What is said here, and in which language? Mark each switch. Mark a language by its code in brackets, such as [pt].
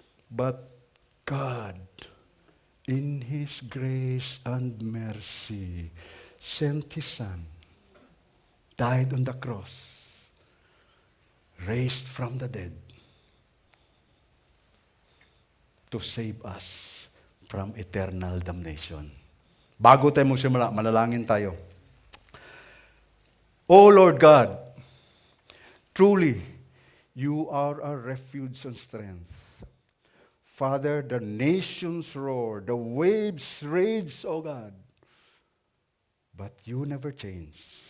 [en] But God, in His grace and mercy, sent His Son, died on the cross, raised from the dead, to save us from eternal damnation. [tl] Bago tayo magsimula, manalangin tayo. [en] O Lord God, truly, you are our refuge and strength. Father, the nations roar, the waves rage, O God, but you never change.